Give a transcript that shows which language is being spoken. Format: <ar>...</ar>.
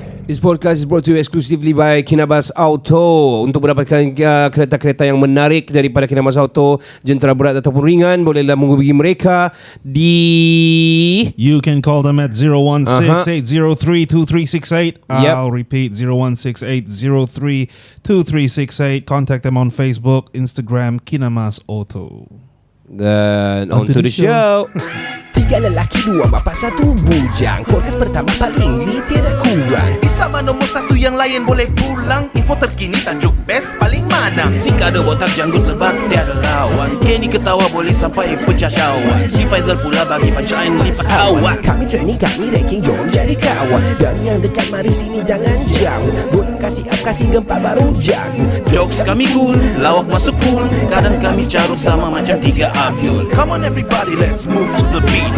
<en>This podcast is brought to you exclusively by Kinabas Auto.</en> <ms>Untuk mendapatkan kereta-kereta yang menarik daripada Kinabas Auto, jentera berat ataupun ringan, bolehlah menghubungi mereka di...</ms> <en>You can call them at 016-803-2368. I'll repeat, 016-803-2368. Contact them on Facebook, Instagram, Kinabas Auto.</en> <ms>Dan</ms> <en>on to the show.</en> <ms>3 lelaki, 2 bapa, 1 bujang. Podcast pertama paling lit, tiada kurang. Di sama nombor 1 yang lain boleh pulang. Info terkini tajuk best paling mana. Si Kado botak janggut lebat tiada lawan. Kenny ketawa boleh sampai pecah syawak. Si Faizal pula bagi punchline lipat awak. Kami training, kami ranking, jom jadi kawan. Dari yang dekat mari sini jangan jauh. Volume kasih up, kasih gempa baru jago. Jokes kami cool, lawak masuk cool. Kadang kami carut sama macam 3 Abdul.</ms> <en>Come on everybody, let's move to the beat.</en>